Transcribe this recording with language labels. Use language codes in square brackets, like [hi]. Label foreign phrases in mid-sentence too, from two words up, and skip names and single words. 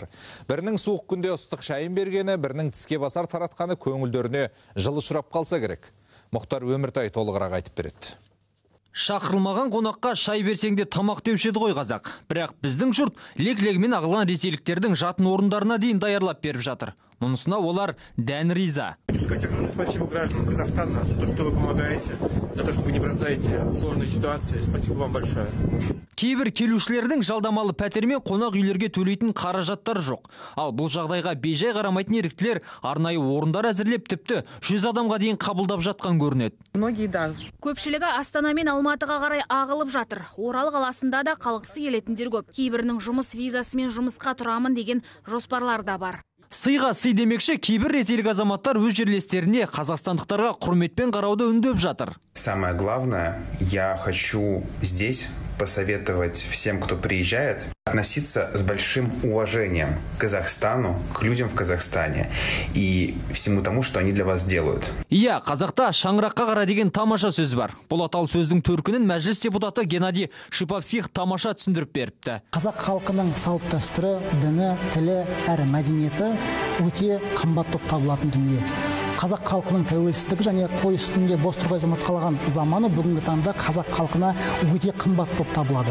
[kk] Бірінің суық күнде ыстық шайын бергені, бірінің тіске басар таратқаны көңілдеріне жылы ұшырап қалса керек. Мұхтар Өміртай толығырақ айтып береді. Шақырылмаған қонаққа шай берсеңде тамақ деуші еді ғой қазақ. Бірақ біздің жұрт лек-легімен ағылған ресейліктердің жатын орындарына дейін даярлап беріп жатыр. Мұнысына олар дән риза. [ru] Спасибо гражданам Казахстана за то, что вы помогаете, за то, что вы не бросаете в сложной ситуации. Спасибо вам большое. [kk] Кейбір келушілердің жалдамалы пәтермен қонақ үйлерге төлейтін қаражаттар жоқ. Ал бұл жағдайға бейжай қарамайтын еріктілер арнайы орындар әзірлеп, тіпті 100 адамға дейін қабылдап жатқан көрінеді. Көпшілігі Астана мен Алматыға қарай ағылып жатыр. Орал қаласында да қалғысы келетіндер көп. Кейбірінің жұмыс визасымен жұмысқа тұрамын деген жоспарлар да бар. Сыйға сый демекші, кейбір ресейлік азаматтар өз жерлестеріне қазақстандықтарға құрметпен қарауды үндеп жатыр. [ru] Самое главное, я хочу здесь посоветовать всем, кто приезжает, относиться с большим уважением к Казахстану, к людям в Казахстане и всему тому, что они для вас делают. [kk] Иә, қазақта шаңыраққа қара деген тамаша сөз бар. Бұл аталы сөздің төркінін мәжіліс депутаты Геннадий Шиповских тамаша түсіндіріп беріпті. Қазақ халқының салт дәстүрі, діні, тілі әрі мәдениеті өте қымбат болып табылатын дүние. Қазақ халқының тәуелсіздігі және қой үстінде бос тұрған азамат қалған заманы бүгінгі таңда қазақ халқына өте қымбат болып табылады.